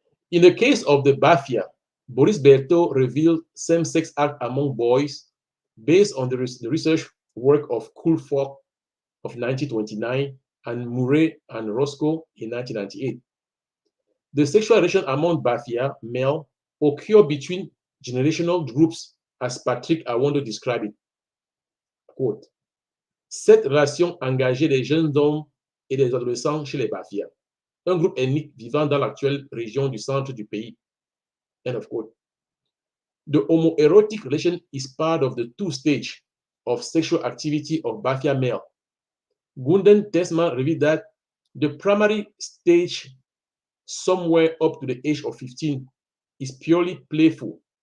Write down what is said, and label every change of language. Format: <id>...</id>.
<en>In the case of the Bafia, Boris Berthold revealed same-sex act among boys based on the research work of Kulfok of 1929 and Murray and Roscoe in 1998. The sexual relation among Bafia male occur between generational groups, as Patrick Awondo described it.</en> <fr>Quote, cette relation engageait les jeunes hommes et les adolescents chez les Bafia, un groupe ethnique vivant dans l'actuelle région du centre du pays.</fr> <en>End of quote. The homoerotic relation is part of the two stages of sexual activity of Bafia male. Gunden Tesma revealed that the primary stage, somewhere up to the age of 15, is purely playful.</en>